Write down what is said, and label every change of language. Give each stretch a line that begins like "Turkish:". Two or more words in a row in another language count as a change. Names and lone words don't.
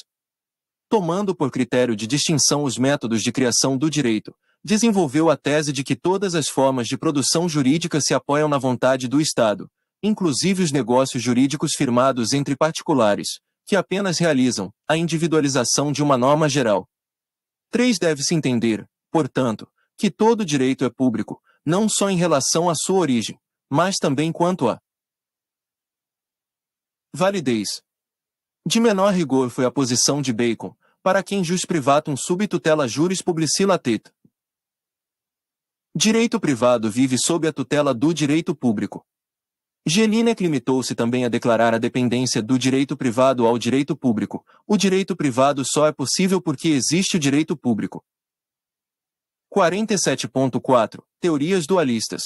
Portuguese: Tomando por critério de distinção os métodos de criação do direito, desenvolveu a tese de que todas as formas de produção jurídica se apoiam na vontade do Estado, inclusive os negócios jurídicos firmados entre particulares, que apenas realizam a individualização de uma norma geral. 3. Deve-se entender, portanto, que todo direito é público, não só em relação à sua origem, mas também quanto à validez. De menor rigor foi a posição de Bacon, para quem
Latin: jus privatum sub tutela juris publici latet.
Portuguese: Direito privado vive sob a tutela do direito público. Jelinek limitou-se também a declarar a dependência do direito privado ao direito público. O direito privado só é possível porque existe o direito público. 47.4 Teorias dualistas.